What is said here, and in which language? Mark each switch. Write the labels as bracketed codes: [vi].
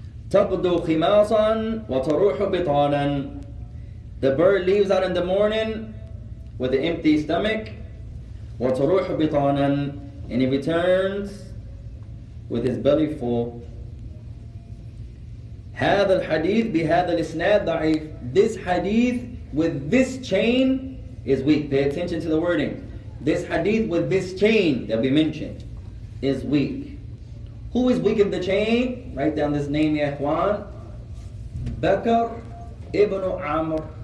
[ar] تَقْدُو خِمَاصًا وَتَرُوحُ بِطَانًا, [en] the bird leaves out in the morning with an empty stomach, [ar] وَتَرُوحُ بِطَانًا, [en] and he returns with his belly full. [ar] هذا الحديث بهذا الإسناد ضعيف. [en] This hadith with this chain is weak. Pay attention to the wording. This hadith with this chain that we mentioned is weak. Who is weak in the chain? Write down this name, ya ikhwan. Bakr ibn Amr.